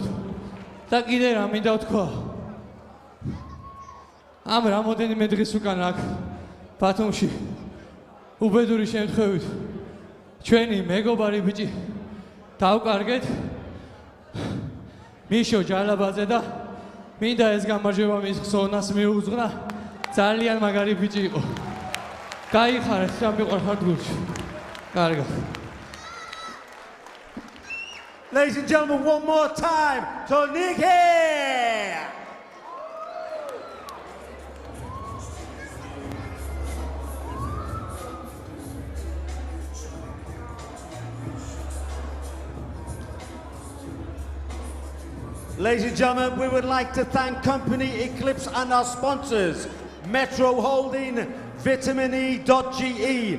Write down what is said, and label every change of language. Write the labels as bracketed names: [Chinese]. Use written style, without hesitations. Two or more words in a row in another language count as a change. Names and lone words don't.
[Georgian] და კიდე რა მინდა ვთქვა, ამ რამოდენიმე დღის უკან აქ ბათუმში უბედური შემთხვევით ჩვენი მეგობარი ბიჭი დავკარგეთ მიშო ჯალაბაძე და მინდა ეს გამარჯვება მის ხსოვნას მიუძღვნა ძალიან მაგარი ბიჭი იყო გაიხარეთ რა მიყვარხართ გულში კარგად [English] Ladies and gentlemen, one more time to Nikki! Ladies and gentlemen, we would like to thank Company Eclipse and our sponsors, Metro Holding, Vitamine.ge.